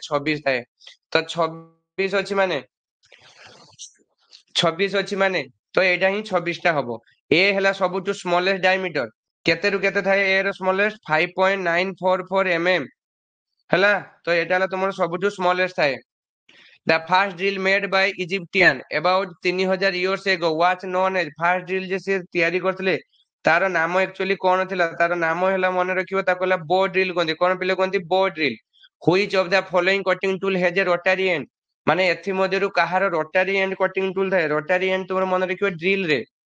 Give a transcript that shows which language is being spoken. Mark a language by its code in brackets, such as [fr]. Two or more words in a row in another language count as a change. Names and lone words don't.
[or] 26 ଥାଏ। ତ 26 ଅଛି ମାନେ 26 ଅଛି ମାନେ ତ ଏଇଟା ହିଁ 26 ଟା ହବ। ଏ ହେଲା ସବୁଠୁ [en] smallest diameter. [or] କେତେ ରୁ କେତେ ଥାଏ ଏ ର ସ୍ମଲେଷ୍ଟ? 5.944 mm ହେଲା। ତ ଏଇଟା ହେଲା ତମର ସବୁଠୁ ସ୍ମଲେଷ୍ଟ ଥାଏ। [en] The first drill made by Egyptian about 3000 years ago was known as first drill [or] ଯେ ସେ ତିଆରି କରିଥିଲେ ତାର ନାମ ଆକ୍ଚୁଆଲି କଣ ଥିଲା? ତାର ନାମ ହେଲା ମନେ ରଖିବ ତାକୁ ହେଲା [en] bow drill [or] କୁହନ୍ତି। କଣ ପିଲେ କୁହନ୍ତି? [en] bow drill. Which of the following cutting tool has a rotary end [or] ମାନେ ଏଥି ମଧ୍ୟରୁ କାହାର [en] rotary end cutting tool ଥାଏ? rotary end [or] ତୁମର ମନେ ରଖିବ ଡ୍ରିଲ ରେ।